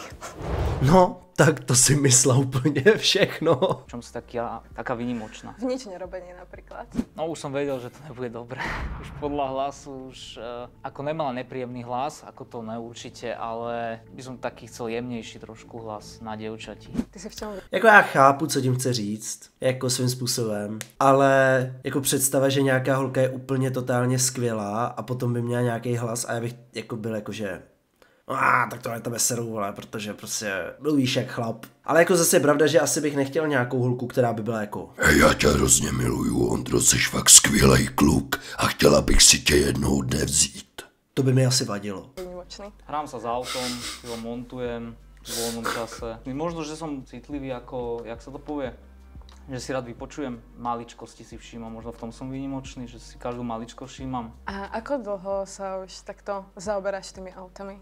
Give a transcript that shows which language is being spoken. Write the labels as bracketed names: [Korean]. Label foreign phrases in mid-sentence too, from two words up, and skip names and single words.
[Slovak] No, tak to si myslela úplně všechno. V čom si taká výnimočná? V nič nerobení napríklad. No už som vedel, že to nebude dobré. Už podľa hlasu, ako nemala nepríjemný hlas, ako to neurčite, ale by som taký chcel jemnejší trošku hlas na dievčati. Ty si v čom? [Czech] Jako já chápu, co tím chce říct, jako svým způsobem, ale jako představa, že nějaká holka je úplně totálně skvělá a potom by měla nějaký hlas a já bych jako byl jakože tak to je tebe seru, vole, protože prostě mluvíš jak chlap. Ale jako zase je pravda, že asi bych nechtěl nějakou holku, která by byla jako Já tě hrozně miluju, Ondro, jsi fakt skvělej kluk a chtěla bych si tě jednou dne vzít. To by mi asi vadilo. [Slovak] Výnimočný. Hrám sa s autom, si ho montujem v voľnom čase. Možno, že som citlivý ako, jak sa to povie, že si rád vypočujem, maličkosti si všímam, možno v tom som výnimočný, že si každú maličko všímam. A ako dlho sa už takto zaoberáš tými autami?